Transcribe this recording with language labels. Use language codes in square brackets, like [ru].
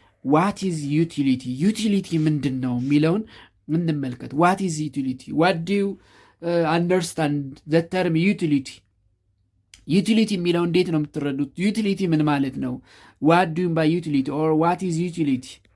[en] What is utility? [am] utility ምንድን ነው የሚለውን እንመልከት። [en] what is utility? what do you understand the term utility? [am] utility የሚለው እንዴት ነው የምትረዱት? utility ምን ማለት ነው? [en] what do you by utility or what is utility?